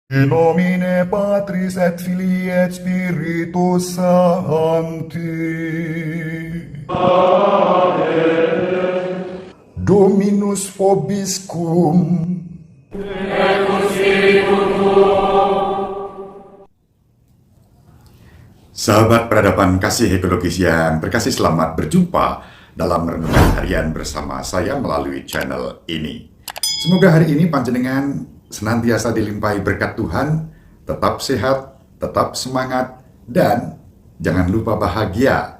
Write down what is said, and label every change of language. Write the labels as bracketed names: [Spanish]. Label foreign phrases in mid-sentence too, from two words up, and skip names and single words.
[Latin] In nomine Patris et Filii et Spiritus Sancti. Dominus vobiscum. [Indonesian] Sahabat peradaban kasih ekologis yang berkasih, selamat berjumpa dalam renungan harian bersama saya melalui channel ini. Semoga hari ini panjenengan senantiasa dilimpahi berkat Tuhan, tetap sehat, tetap semangat, dan jangan lupa bahagia.